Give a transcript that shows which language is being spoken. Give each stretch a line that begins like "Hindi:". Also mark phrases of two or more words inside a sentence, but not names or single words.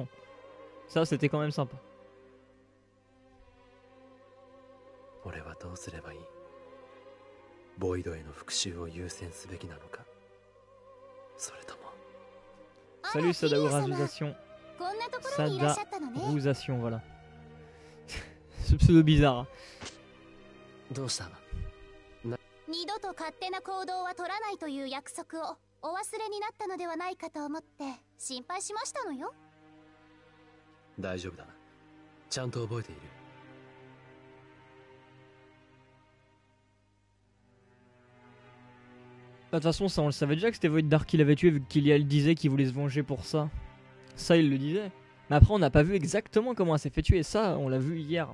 French: Ça c'était quand même sympa. Salut Sadaorazusation. Sadaouzation, voilà. Ce pseudo bizarre.
Japanese: 二度と勝手な行動は取らないという約束をお忘れになったのではないかと思って心配しましたのよ。大丈夫だ。ちゃんと覚えている。
French: De toute façon, ça on le savait déjà que c'était Void Dark qui l'avait tué vu que Killia le disait qu'il voulait se venger pour ça. Ça il le disait. Mais après on n'a pas vu exactement comment elle s'est fait tuer. Ça on l'a vu hier.